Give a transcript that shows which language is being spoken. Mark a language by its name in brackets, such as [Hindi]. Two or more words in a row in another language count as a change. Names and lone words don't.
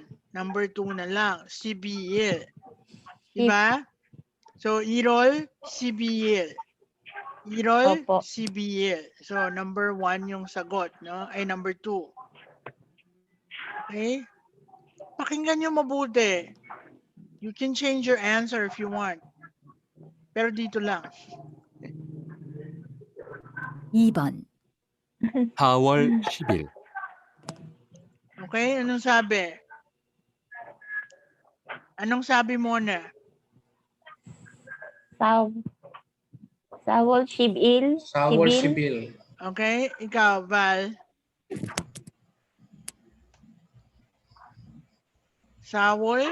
[Filipino] Number 2 na lang. Sibil. Di ba? [Korean] So, 일월, 십일. 일월, [Filipino] Opo. Sibil. So, number 1 yung sagot. No? Ay, number 2. Okay? Pakinggan nyo mabuti. [English] You can change your answer if you want. [Filipino] Pero dito lang. [Korean] 2번 4월 10일, [Filipino] Okay? Anong sabi? Anong sabi mo na? [Korean] 사월, 십일. 사월 십일. [Filipino] Okay? Ikaw, Val. Sawol?